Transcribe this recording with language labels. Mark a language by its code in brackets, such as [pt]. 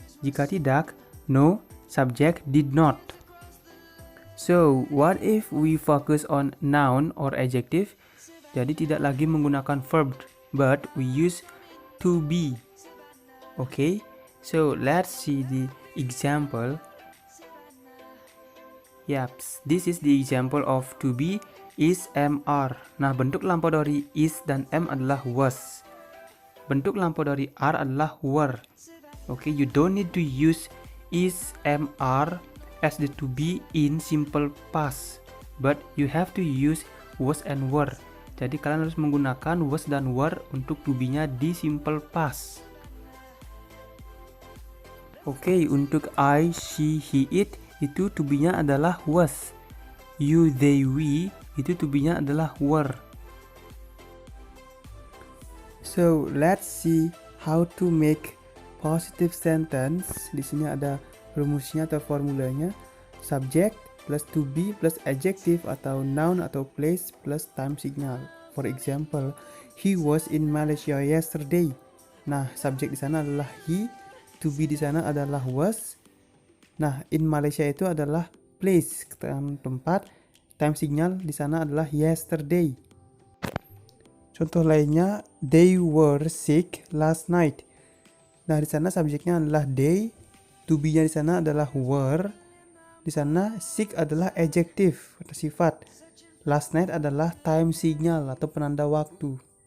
[id] Jika tidak, [en] no, subject did not. So, what if we focus on noun or adjective? [id] Jadi tidak lagi menggunakan verb, [en] but we use to be. Okay, so let's see the example. Yaps, this is the example of to be is, am, are. [id] Nah, bentuk lampau dari is dan am adalah was. Bentuk lampau dari are adalah were. [en] Okay, you don't need to use is, am, are as the to be in simple past, but you have to use was and were. [id] Jadi kalian harus menggunakan was dan were untuk to be-nya di simple past. Oke, untuk I, she, he, it itu to be-nya adalah was. You, they, we itu to be-nya adalah were. [en] So, let's see how to make positive sentence. [id] Di sini ada rumusnya atau formulanya. [en] Subject plus to be plus adjective atau noun atau place plus time signal. For example, he was in Malaysia yesterday. [id] Nah, subject di sana adalah he, to be di sana adalah was. Nah, in Malaysia itu adalah place, tempat. Time signal di sana adalah yesterday. Contoh lainnya, [en] they were sick last night. [id] Nah, di sana subjeknya adalah they, to be-nya di sana adalah were. Di sana sick adalah adjective atau sifat. Last night adalah time signal atau penanda waktu.